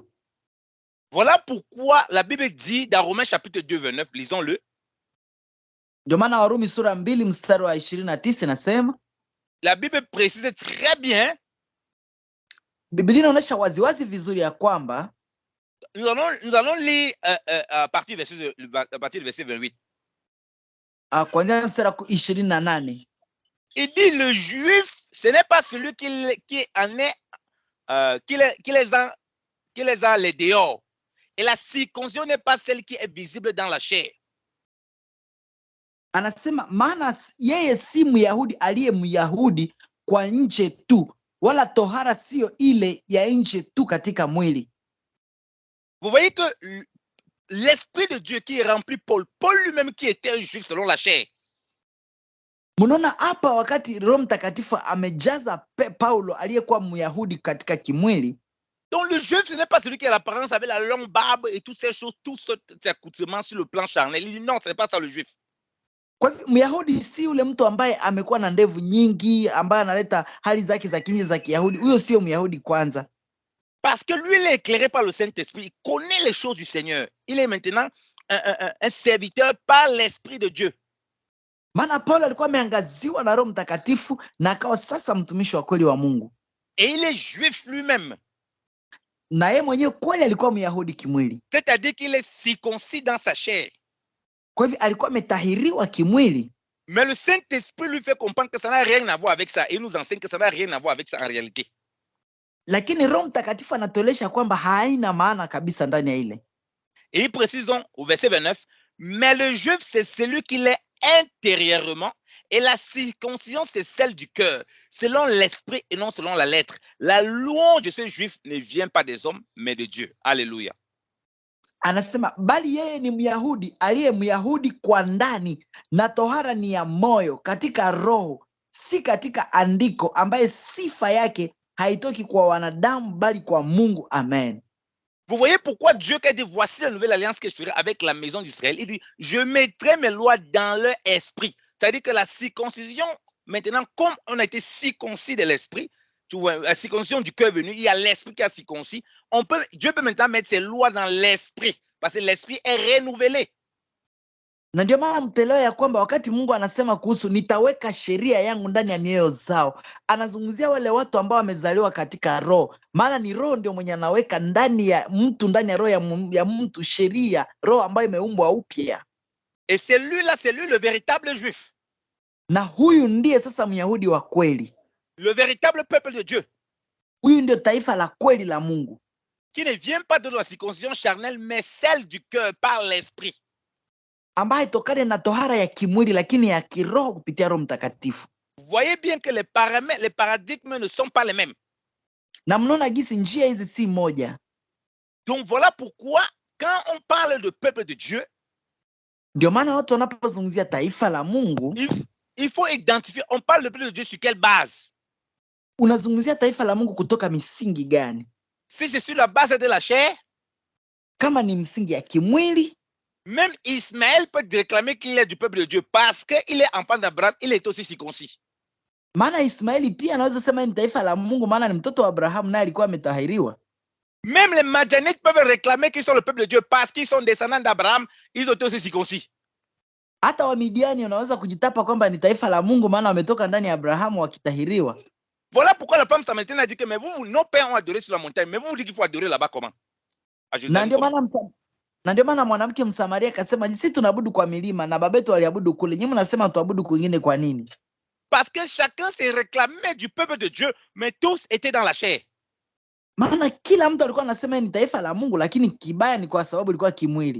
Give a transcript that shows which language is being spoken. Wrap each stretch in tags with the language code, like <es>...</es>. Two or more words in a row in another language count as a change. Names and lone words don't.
<fr>Voilà pourquoi la Bible dit dans Romains chapitre 2 29, lisons-le.</fr> <sw>Ndio maana Warumi sura 2 mstari wa 29 nasema,</sw> <fr>la Bible précise très bien.</fr> <sw>Biblia inaonyesha waziwazi vizuri ya kwamba</sw> <fr>nous allons lire à partir du verset 28.</fr> <sw>Kuanzia mstari wa 28.</sw> <fr>Il dit le juif, ce n'est pas celui qui en est qui les a les dehors. Et la circoncision n'est pas celle qui est visible dans la chair.</fr> <sw>Anasema maana yeye si Myahudi aliye Myahudi kwa nje tu, wala tohara sio ile ya nje tu katika mwili.</sw> <fr>Vous voyez que l'esprit de Dieu qui remplit Paul lui-même qui était un juif selon la chair.</fr> <sw>Mnaona hapa wakati Roho Mtakatifu amejaza Paulo aliyekuwa Myahudi katika kimwili.</sw> <fr>Donc le juif, ce n'est pas celui qui a l'apparence avec la longue barbe et toutes ces choses, tous ces accoutrements sur le plan charnel. Il dit non, ce n'est pas ça le juif.</fr> <sw>Kwa hivyo Myahudi si yule mtu ambaye amekuwa na ndevu nyingi, ambaye analeta hali zake za kinje za Kiyahudi. Huyo sio Myahudi kwanza.</sw> <fr>Parce que lui, il est éclairé par le Saint-Esprit. Il connaît les choses du Seigneur. Il est maintenant un serviteur par l'Esprit de Dieu.</fr> <sw>Maana Paulo alikuwa ameangaziwa na Roho Mtakatifu na akawa sasa mtumishi wa kweli wa Mungu.</sw> <fr>Et il est juif lui-même.</fr> <sw>Na yeye mwenyewe kweli alikuwa Myahudi kimwili.</sw> <fr>C'est-à-dire qu'il est circoncis dans sa chair.</fr> <sw>Kwa hivyo alikuwa ametahiriwa kimwili.</sw> <fr>Mais le Saint-Esprit lui fait comprendre que ça n'a rien à voir avec ça. Il nous enseigne que ça n'a rien à voir avec ça en réalité.</fr> <sw>Lakini Roho Mtakatifu anatueleza kwamba haina maana kabisa ndani ya ile.</sw> <fr>Et il précise donc au verset 29, mais le juif c'est celui qui l'est intérieurement et la circoncision c'est celle du cœur, selon l'esprit et non selon la lettre. La louange de ce juif ne vient pas des hommes mais de Dieu. Alléluia.</fr> <sw>Anasema bali yeye ni Myahudi aliye Myahudi kwa ndani, na tohara ni ya moyo katika roho, si katika andiko, ambaye sifa yake haitoki kwa wanadamu bali kwa Mungu. Amen.</sw> <fr>Vous voyez pourquoi Dieu a dit voici la nouvelle alliance que je ferai avec la maison d'Israël. Il dit je mettrai mes lois dans leur esprit. C'est-à-dire que la circoncision, maintenant, comme on a été circoncis de l'esprit, tu vois, la circoncision du cœur venu, il y a l'esprit qui a circoncis. Dieu peut maintenant mettre ses lois dans l'esprit, parce que l'esprit est renouvelé.</fr> <sw>Na ndio maana mtaelewa ya kwamba wakati Mungu anasema kuhusu nitaweka sheria yangu ndani ya mioyo zao, anazungumzia wale watu ambao wamezaliwa katika roho, maana ni roho ndio mwenye anaweka ndani ya mtu, ndani ya roho ya mtu sheria, roho ambayo imeumbwa upya.</sw> <fr>Et c'est lui le véritable juif.</fr> <sw>Na huyu ndiye sasa Myahudi wa kweli,</sw> <fr>le véritable peuple de Dieu.</fr> <sw>Huyu ndio taifa la kweli la Mungu,</sw> <fr>qui ne vient pas de la circoncision charnelle, mais celle du cœur par l'esprit.</fr> <sw>ambaye tokane na tohara ya kimwili lakini ya kiroho kupitia Roho Mtakatifu.</sw> <fr>Vous voyez bien que les paradigmes ne sont pas les mêmes.</fr> <sw>Na mnaona gisi njia hizi si moja.</sw> <fr>Donc voilà pourquoi quand on parle de peuple de Dieu,</fr> <sw>ndio maana watu wanapozungumzia taifa la Mungu,</sw> <fr>il faut identifier, on parle de peuple de Dieu sur quelle base?</fr> <sw>Unazungumzia taifa la Mungu kutoka misingi gani?</sw> <fr>Si c'est sur la base de la chair,</fr> <sw>kama ni msingi ya kimwili,</sw> <fr>même Ismaël peut réclamer qu'il est du peuple de Dieu parce qu'il est enfant d'Abraham, il est aussi circoncis.</fr> <sw>Maana Ismaeli pia anaweza sema ni taifa la Mungu, maana ni mtoto wa Abrahamu naye alikuwa ametahiriwa.</sw> <fr>Même les Madianites peuvent réclamer qu'ils sont le peuple de Dieu parce qu'ils sont descendants d'Abraham, ils ont été aussi circoncis.</fr> <sw>Hata Wamidiani wanaweza kujitapa kwamba ni taifa la Mungu, maana wametoka ndani ya Abrahamu wakitahiriwa.</sw> <fr>Voilà pourquoi la femme samaritaine a dit que mais vous, nos pères ont adoré sur la montagne, mais vous dites qu'il faut adorer là-bas comment?</fr> <sw>Na ndio maana mwanamke Msamaria akasema sisi tunaabudu kwa milima na babetu waliabudu kule, nyinyi mnasema tuabudu kwingine kwa nini?</sw> <fr>Parce que chacun s'est réclamé du peuple de Dieu, mais tous étaient dans la chair.</fr> <sw>Maana kila mtu alikuwa anasema ni taifa la Mungu, lakini kibaya ni kwa sababu ilikuwa kimwili.</sw>